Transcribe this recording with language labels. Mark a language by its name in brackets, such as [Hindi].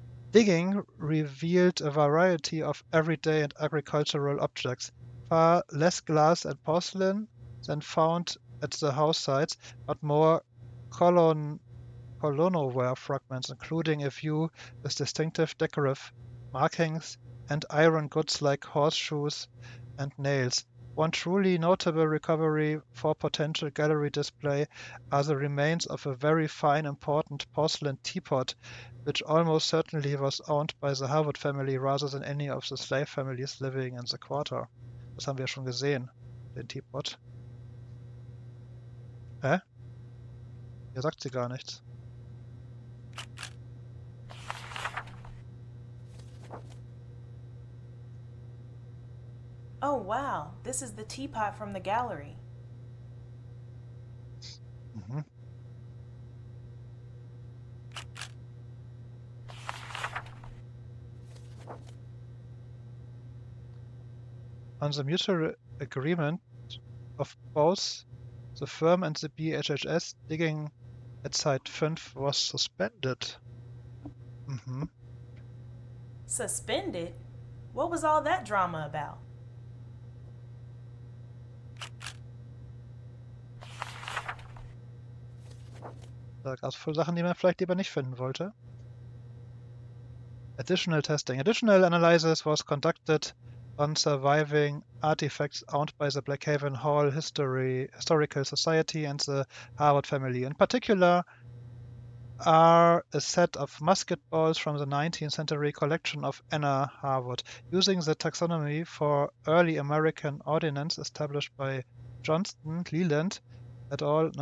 [English] Digging revealed a variety of everyday and agricultural objects, far less glass and porcelain than found at the house sites, but more colonoware fragments, including a few with distinctive decorative markings and iron goods like horseshoes and nails. One truly notable recovery for potential gallery display are the remains of a very fine important porcelain teapot, which almost certainly was owned by the Harwood family rather than any of the slave families living in the quarter. [German] Das haben wir schon gesehen, den Teapot. Hä? Hier sagt sie gar nichts. Oh, wow. [English] This is the teapot from the gallery. Mhm. On the mutual agreement of both the firm and the BHHS, digging at Site 5 was suspended. Mhm. Suspended? What was all that drama about? [German] Da gab es voll Sachen, die man vielleicht lieber nicht finden wollte. [English] Additional testing. Additional analysis was conducted on surviving artifacts owned by the Blackhaven Hall Historical Society and the Harvard family. In particular, are a set of musket balls from the 19th century collection of Anna Harvard, using the taxonomy for early American ordnance established by Johnston Leland et al.